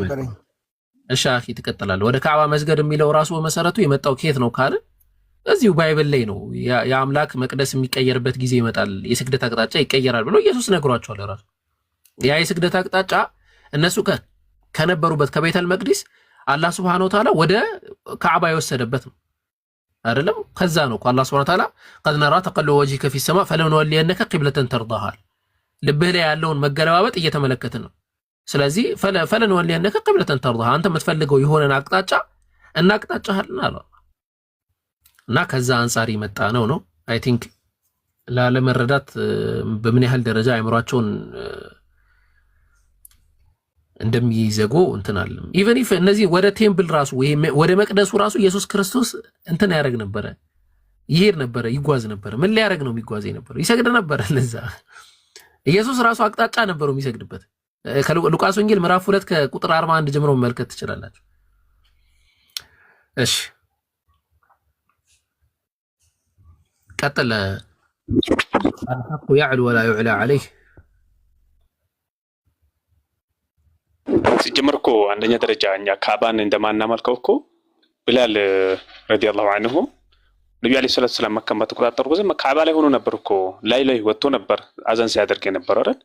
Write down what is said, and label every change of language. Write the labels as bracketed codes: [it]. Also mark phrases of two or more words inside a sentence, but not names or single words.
[am] የመጣው። እሺ አኺ ትቀጥላለህ። ወደ ካዕባ መስገድ የሚለው ራሱ በመሰረቱ የመጣው ከየት ነው ካለ እዚሁ ባይብል ላይ ነው። የአምላክ መቅደስ የሚቀየርበት ጊዜ ይመጣል፣ የስግደት አቅጣጫ ይቀየራል ብሎ ኢየሱስ ነግሯቸዋል። ራሱ ያ የስግደት አቅጣጫ እነሱ ከነበሩበት ከቤተል መቅዲስ አላህ [ar] سبحانه وتعالى [am] ወደ ካዕባ የወሰደበት ነው አይደለም? ከዛ ነው አላህ [ar] سبحانه وتعالى قد نرى تقلب وجهك في السماء فلنولينك قبلة ترضاها [am] ልብህ ላይ ያለውን መገለባበጥ እየተመለከትን ነው። ስለዚህ [ar] فلنولينك قبلة ترضاها [am] አንተ የምትፈልገው የሆነን አቅጣጫ እናቅጣጫሃልና አለ እና ከዛ አንፃር ይመጣ ነው [en] I think [am] ላለመረዳት በምን ያህል ደረጃ አእምሯቸውን እንደሚይዘጉ እንትናል። [en] even if [am] እነዚህ ወደ ቴምፕል ራሱ ወደ መቅደሱ ራሱ ኢየሱስ ክርስቶስ እንትን ያደርግ ነበረ፣ ይሄድ ነበረ፣ ይጓዝ ነበረ። ምን ሊያደርግ ነው የሚጓዝ ነበረ? ይሰግድ ነበረ። ለዛ ኢየሱስ ራሱ አቅጣጫ ነበረው የሚሰግድበት። ከሉቃስ ወንጌል ምዕራፍ 2 ከቁጥር 41 ጀምሮ መመልከት ትችላላችሁ። እሺ ቀጥለ [ar] الحق يعلو ولا يعلى عليه [am] ሲጀመር እኮ አንደኛ ደረጃ እኛ ካዕባን እንደማናመልከው እኮ ቢላል [ar] رضي الله عنه [am] ነብዩ [ar] عليه الصلاة السلام [am] መካን በተቆጣጠሩ ጊዜ ካዕባ ላይ ሆኖ ነበር እኮ ላይ ወጥቶ ነበር አዛን ሲያደርግ የነበረው አይደል?